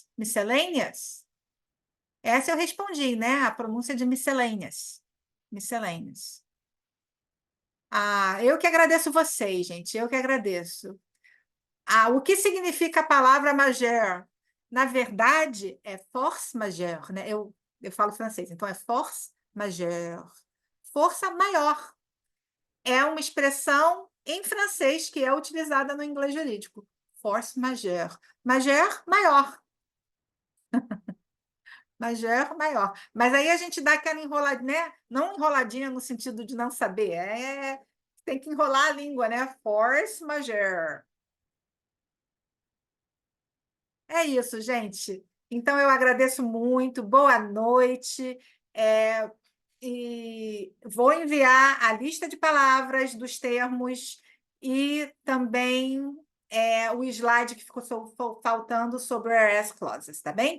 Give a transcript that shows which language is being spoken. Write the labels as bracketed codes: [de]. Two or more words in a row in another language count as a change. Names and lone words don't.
[pt] Miscellaneous? Essa eu respondi, né? A pronúncia de miscellaneous. Miscellaneous. Eu que agradeço vocês, gente. Eu que agradeço. O que significa a palavra majeure? Na verdade, é [fr] force majeure, [pt] né? Eu falo francês, então é [fr] force majeure. [pt] Força maior. É uma expressão em francês que é utilizada no inglês jurídico. [fr] Force majeure. Majeure, [pt] maior. Majeure, maior. Mas aí a gente dá aquela enroladinha, né? Não enroladinha no sentido de não saber. Tem que enrolar a língua, né? [fr] Force majeure. [pt] É isso, gente. Então, eu agradeço muito, boa noite. é, e vou enviar a lista de palavras dos termos e também o slide que ficou faltando sobre o [en] whereas clauses, [pt] tá bem?